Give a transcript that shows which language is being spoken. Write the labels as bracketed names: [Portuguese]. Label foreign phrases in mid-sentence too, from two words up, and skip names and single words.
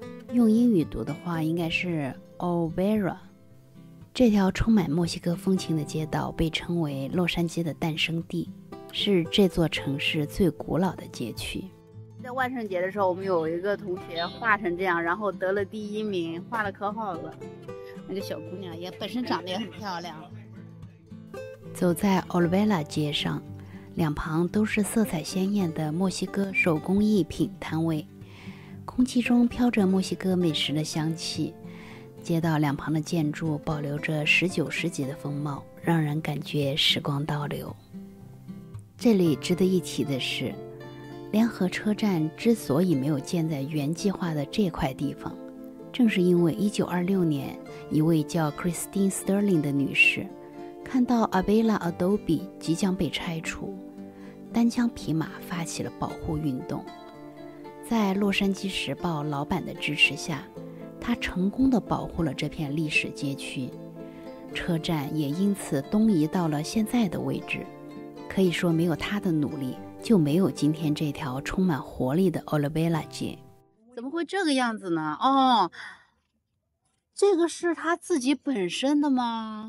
[Chinese] 用英語讀的話應該是 Olvera。這條充滿墨西哥風情的街道被稱為洛杉磯的誕生地，是這座城市最古老的街區。在萬聖節的時候，我們有一個同學畫成這樣，然後得了第1名，畫了可好了。那個小姑娘也本身長得也很漂亮。走在 Olvera 街上，兩旁都是色彩鮮豔的墨西哥手工藝品攤位，空氣中飄着墨西哥美食的香氣。街道兩旁的建築保留着19世紀的風貌，讓人感覺時光倒流。這裡值得一提的是，聯合車站之所以沒有建在原計劃的這塊地方，正是因為1926年一位叫 Christine Sterling 的女士看到 Avila Adobe 即將被拆除，單槍匹馬發起了保護運動。在洛杉磯時報老板的支持下，他成功地保護了這片歷史街區，車站也因此東移到了現在的位置。可以說，沒有他的努力，就沒有今天這條充滿活力的 Olvera 街。怎麼會這個樣子呢？哦，這個是他自己本身的嗎？